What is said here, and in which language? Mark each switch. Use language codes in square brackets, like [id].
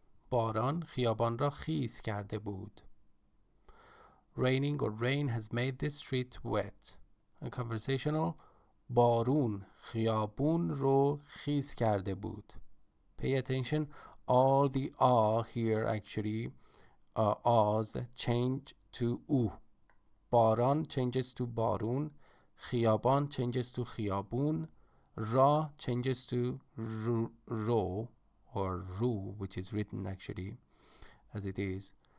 [fa] باران خیابان را خیس کرده بود. [en] Raining or rain has made the street wet. And conversational, [fa] بارون خیابون رو خیس کرده بود. [en] Pay attention, all the here actually ahs change to u. باران changes to بارون, خیابان changes to خیابون, را changes to ro or ru, which is written actually as it is.